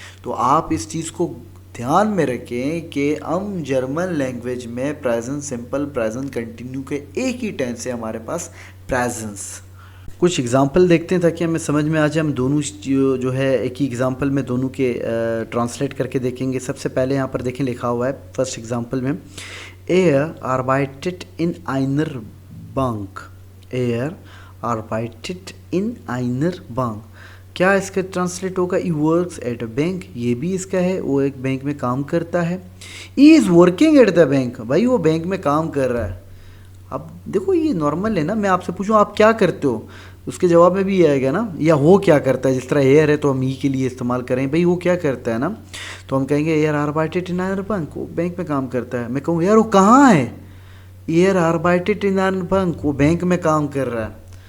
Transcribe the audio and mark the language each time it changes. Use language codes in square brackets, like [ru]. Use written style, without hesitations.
[hi] तो आप इस चीज़ को ध्यान में रखें कि हम जर्मन लैंग्वेज में प्रेजेंट सिंपल प्रेजेंट कंटिन्यू के एक ही टेंस है हमारे पास प्रेजेंस। कुछ एग्जाम्पल देखते हैं ताकि हमें समझ में आ जाए। हम दोनों जो है एक ही एग्जाम्पल में दोनों के ट्रांसलेट करके देखेंगे। सबसे पहले यहाँ पर देखें लिखा हुआ है फर्स्ट एग्जाम्पल में, [de] Er arbeitet in einer Bank। Er arbeitet in einer Bank। [hi] क्या इसका ट्रांसलेट होगा? [en] he works at a bank, [hi] ये भी इसका है, वो एक बैंक में काम करता है। [en] he is working at the bank, [hi] भाई वो बैंक में काम कर रहा है। अब देखो ये नॉर्मल है ना, मैं आपसे पूछूं आप क्या करते हो, उसके जवाब में भी ये आएगा ना, या वो क्या करता है। जिस तरह एयर है तो हम ई के लिए इस्तेमाल करें, भाई वो क्या करता है ना, तो हम कहेंगे [de] एयर आर्बाइटेड इन आयर बैंक, [hi] वो बैंक में काम करता है। मैं कहूँ यार वो कहाँ है, एयर आर्बाइटेड इन आयर बैंक, वो बैंक में काम कर रहा है।